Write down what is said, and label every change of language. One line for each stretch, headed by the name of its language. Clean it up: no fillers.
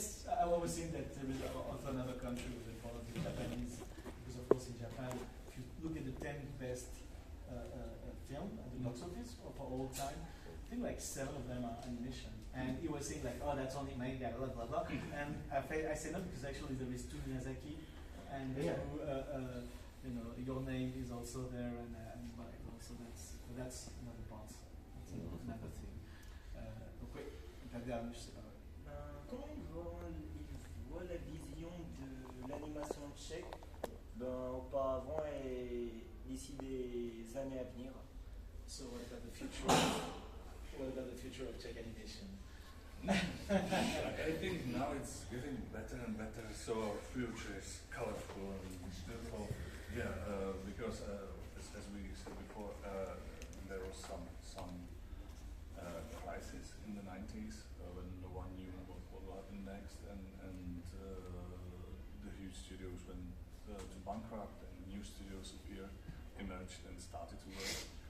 English: I was saying that there is also another country with one of the Japanese, because of course in Japan, if you look at the 10 best film at the box office for all time, I think like 7 of them are animation. And he was saying like, oh, that's only manga, blah blah blah. And I say no, because actually there is 2 Miyazaki, and Your Name is also there, and so that's another part. That's another thing.
French: Donc oui, la dernière, je sais pas. Comment il voit la vision de l'animation tchèque auparavant et d'ici des années à venir?
English: So what about the future? What about the future of Czech animation? I think now it's getting better and better, so our future is colorful and beautiful. Yeah, because as we said before, there was some crisis in the 90s when no one knew what will happen next, and the huge studios went to bankrupt, and new studios emerged and started to work.